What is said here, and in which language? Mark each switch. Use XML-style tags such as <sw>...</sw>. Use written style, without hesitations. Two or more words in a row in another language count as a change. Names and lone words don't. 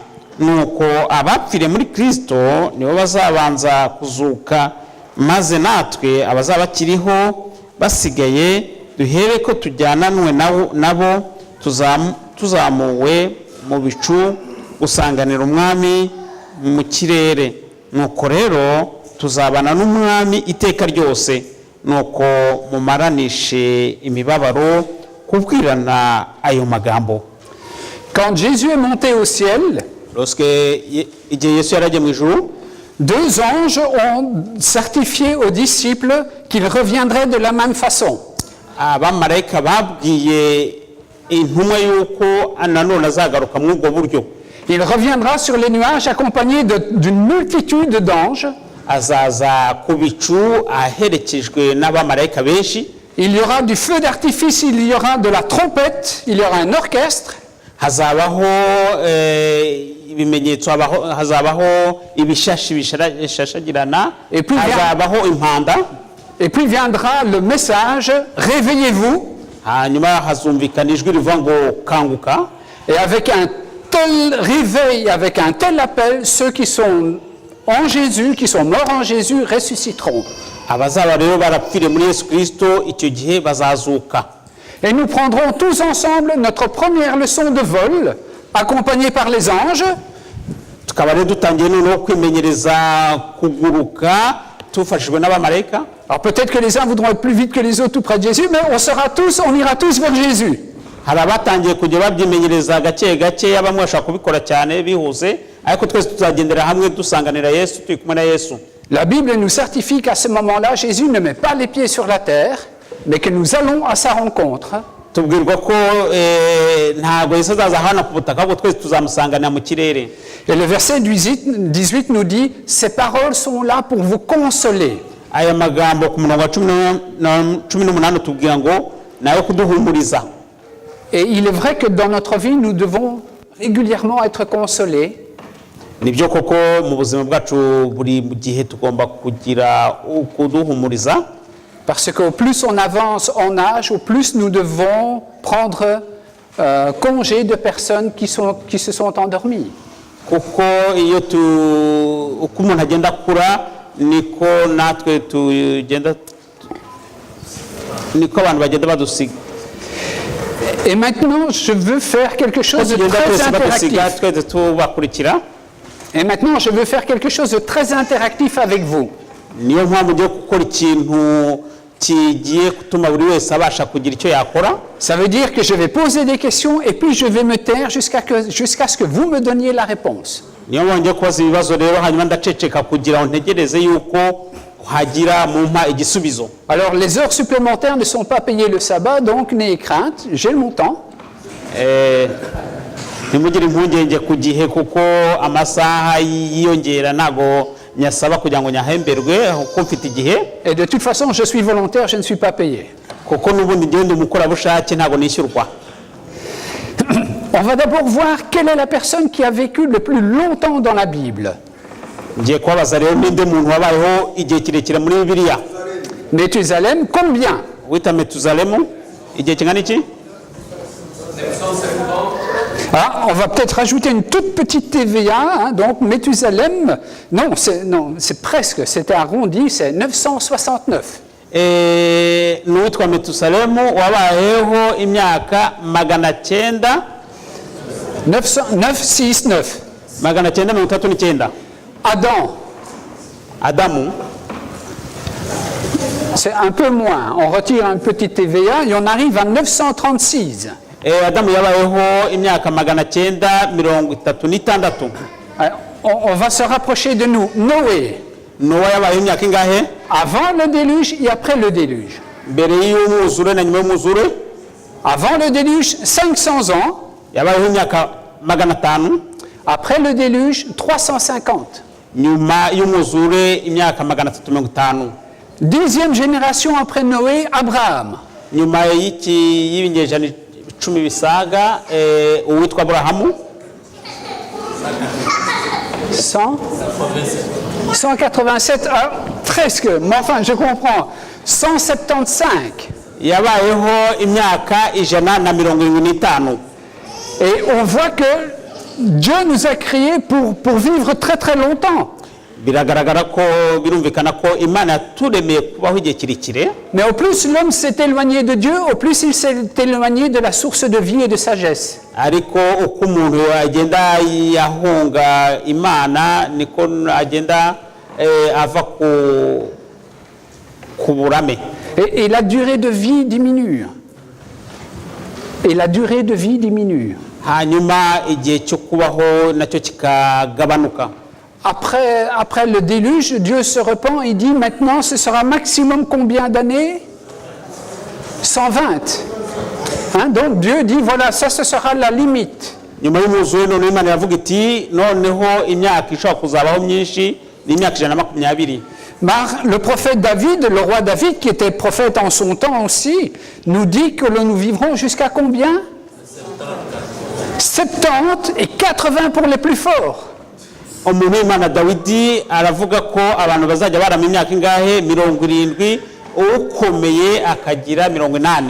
<rw>Nuko abapfire muri Kristo nibo bazabanza kuzuka, maze natwe abazaba bakiriho basigaye duhere ko tujyananwe nabo tuzamuwe mu bicu gusanganira umwami mu kirere. Nuko rero tuzabana n'umwami iteka ryose. Nuko mumaranishe imibabaro kubwirana ayo magambo.</rw> <fr>Quand Jésus est monté au ciel,</fr> <rw>igihe Yesu yaragiye mu ijuru,</rw> <fr>2 anges ont certifié aux disciples qu'il reviendrait de la même façon.</fr> <rw>abamarayika babwiye intumwa yuko nanone azagaruka muri ubwo buryo.</rw> <fr>Il reviendra sur les nuages accompagné d'une multitude d'anges.</fr> <rw>Azaza ku bicu aherekejwe n'abamarayika benshi.</rw> <fr>Il y aura du feu d'artifice, il y aura de la trompette, il y aura un orchestre.</fr> <rw>Hazabaho ibimenyetso, hazabaho ibishashi bishashagirana, hazabaho impanda.</rw> <fr>Et puis viendra le message, réveillez-vous.</fr> <rw>Hanyuma hazumvikana ijwi rivuga ngo kanguka.</rw> <fr>Et avec un tel réveil, avec un tel appel, ceux qui sont en Jésus, qui sont morts en Jésus, ressusciteront.</fr> <rw>Abazaba rero barapfire muri Yesu Kristo icyo gihe bazazuka.</rw> <fr>Et nous prendrons tous ensemble notre première leçon de vol, accompagnée par les anges.</fr> <rw>Tukaba rero dutangiye noneho kwimenyereza kuguruka tufashijwe n'abamarayika.</rw> <fr>Alors peut-être que les uns voudront être plus vite que les autres tout près de Jésus, mais on ira tous vers Jésus.</fr> <rw>Hari abatangiye kujya babyimenyereza gake gake, bamwe bashaka kubikora cyane bihuze, ariko twese tuzagendera hamwe dusanganira Yesu, turi kumwe na Yesu.</rw> <fr>La Bible nous certifie qu'à ce moment-là, Jésus ne met pas les pieds sur la terre, mais que nous allons à sa rencontre.</fr> <rw>Tubwirwa ko ntabwo Yesu azaza hano ku butaka, ahubwo twese tuzamusanganira mu kirere.</rw> <fr>Et le verset 18 nous dit, ces paroles sont là pour vous consoler.</fr> <rw>Aya magambo ku murongo wa 18 tubwira ngo nayo kuduhumuriza.</rw> <fr>Et il est vrai que dans notre vie, nous devons régulièrement être consolés.</fr> <rw>Nibyo koko mu buzima bwacu buri gihe tugomba kugira kuduhumuriza.</rw> <fr>Parce qu'au plus on avance en âge, au plus nous devons prendre congé de personnes qui se sont endormies.</fr> <rw>Kuko iyo uko umuntu agenda akura niko natwe tugenda, niko abantu bagenda badusiga.</rw> <fr>Et maintenant, je veux faire quelque chose de très interactif. Et maintenant, je veux faire quelque chose de très interactif avec vous. Ça veut dire que je vais poser des questions et puis je vais me taire jusqu'à ce que vous me donniez la réponse. Alors les heures supplémentaires ne sont pas payées le sabbat, donc n'ayez crainte, j'ai mon temps.</fr> <rw>Ntimugire impungenge ku gihe kuko amasaha yiyongera nago nyasaba kugira ngo nyahemberwe kuko mfite igihe.</rw> <fr>Et de toute façon, je suis volontaire, je ne suis pas payé.</fr> <rw>Kuko nubundi ngende umukorabushake ntago nishyurwa.</rw> <fr>On va d'abord voir quelle est la personne qui a vécu le plus longtemps dans la Bible.</fr> <rw>Ngiye kubabaza rero ninde muntu wabayeho igihe kirekire muri Bibiliya.</rw> <fr>Méthusalem, combien?</fr> <rw>Wita Méthusalem, igihe kingana iki?</rw> <fr>Ah, on va peut-être rajouter une toute petite TVA, hein, donc Méthusalem, non, c'est presque, c'était arrondi, c'est 969.</fr> <rw>N'uwitwa Méthusalem wabayeho imyaka 969. 939. Adamu.</rw> <fr>C'est un peu moins, on retire un petit TVA et on arrive à 936.</fr> <rw>Adamu yabayeho imyaka 936.</rw> <fr>On va se rapprocher de nous. Noé.</fr> <rw>Noé yabayeho imyaka ingahe?</rw> <fr>Avant le déluge et après le déluge.</fr> <rw>mbere y'umwuzure na nyuma y'umwuzure.</rw> <fr>Avant le déluge, 500 ans.</fr> <rw>Yabayeho imyaka 500.</rw> <fr>Après le déluge, 350.</fr> <rw>Nyuma y'umwuzure imyaka 350.</rw> <fr>10e génération après Noé, Abraham.</fr> <rw>Nyuma y'ibinyejana 10 bisaga uwitwa Aburahamu.</rw> <fr>187, presque, mais enfin je comprends.</fr> <rw>175. Yabayeho imyaka 175.</rw> <fr>Et on voit que Dieu nous a créés pour vivre très très longtemps.</fr> <rw>Biragaragara ko birumvikana ko Imana yaturemeye kubaho igihe kirekire.</rw> <fr>Mais au plus l'homme s'est éloigné de Dieu, au plus il s'est éloigné de la source de vie et de sagesse.</fr> <rw>Ariko uko umuntu agenda yahunga Imana niko agenda ava ku burame.</rw> <fr>Et la durée de vie diminue. Et la durée de vie diminue.</fr> <rw>Hanyuma igihe cyo kubaho nacyo kikagabanuka.</rw> <fr>Après le déluge, Dieu se repent et dit maintenant ce sera maximum combien d'années? 120. Hein? Donc Dieu dit voilà, ça ce sera la limite.</fr> <rw>Nyuma y'umwuzure none Imana yavuga iti noneho imyaka ishobora kuzabaho myinshi ni imyaka 120.</rw> <fr>Le prophète David, le roi David, qui était prophète en son temps aussi, nous dit que nous vivrons jusqu'à combien? 70 et 80 pour les plus forts.</fr> <rw>Umuntu Imana Dawidi aravuga ko abantu bazajya barama imyaka ingahe 70 ukomeye akagira 80.</rw>